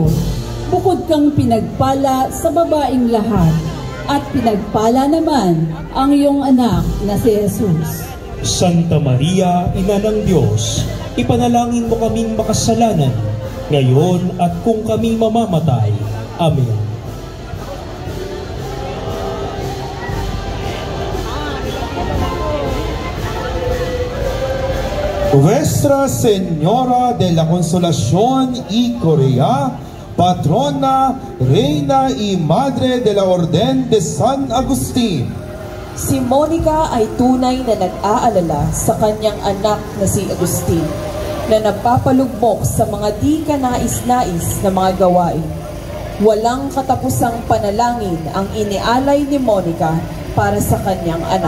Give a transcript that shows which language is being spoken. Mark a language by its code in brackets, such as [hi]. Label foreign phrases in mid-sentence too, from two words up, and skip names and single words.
[tl] Bukod kang pinagpala sa babaeng lahat, at pinagpala naman ang iyong anak na si Jesus. Santa Maria, Ina ng Diyos, ipanalangin mo kaming makasalanan, ngayon at kung kami mamamatay. Amen. [es] Nuestra Señora de la Consolación y Corea, patrona, reina y madre de la Orden de San Agustín. [tl] Si Monica ay tunay na nag-aalala sa kanyang anak na si Agustin, na nagpapalugmok sa mga di kanais-nais na mga gawain. Walang katapusang panalangin ang inialay ni Monica para sa kanyang anak.